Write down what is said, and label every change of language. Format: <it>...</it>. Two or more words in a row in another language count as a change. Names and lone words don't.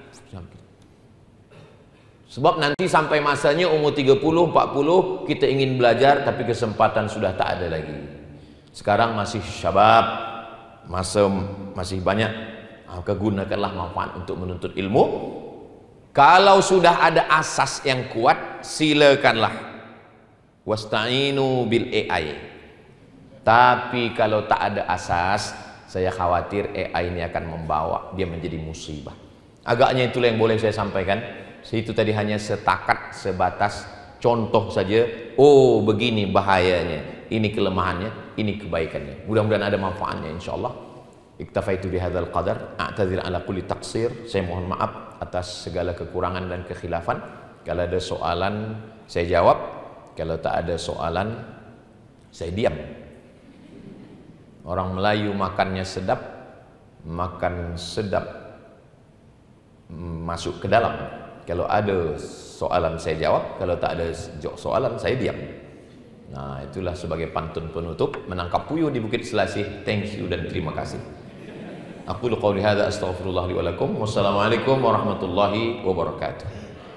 <ms>Sebab nanti sampai masanya umur 30, 40 kita ingin belajar tapi kesempatan sudah tak ada lagi. Sekarang masih syabab, masa masih banyak, maka gunakanlah manfaat untuk menuntut ilmu. Kalau sudah ada asas yang kuat, silakanlah.</ms> <ar>واستعينوا بال AI.</ar> <ms>Tapi kalau tak ada asas, saya khawatir AI ini akan membawa dia menjadi musibah. Agaknya itulah yang boleh saya sampaikan. Itu tadi hanya sebatas contoh saja. Oh, begini bahayanya, ini kelemahannya, ini kebaikannya. Mudah-mudahan ada manfaatnya insyaallah.</ms> <ar>اكتفيت بهذا القدر، أعتذر على كل تقصير.</ar> <ms>Saya mohon maaf atas segala kekurangan dan kekhilafan. Kalau ada soalan saya jawab, kalau tak ada soalan saya diam. Orang Melayu makannya sedap, makan sedap masuk ke dalam. Kalau ada soalan saya jawab, kalau tak ada soalan saya diam. Nah, itulah sebagai pantun penutup menangkap puyuh di Bukit Selasih.</ms> <en>Thank you</en> <ms>dan terima kasih.</ms> <ar>أقول قولي هذا أستغفر الله لي ولكم. والسلام عليكم ورحمة الله وبركاته.</ar>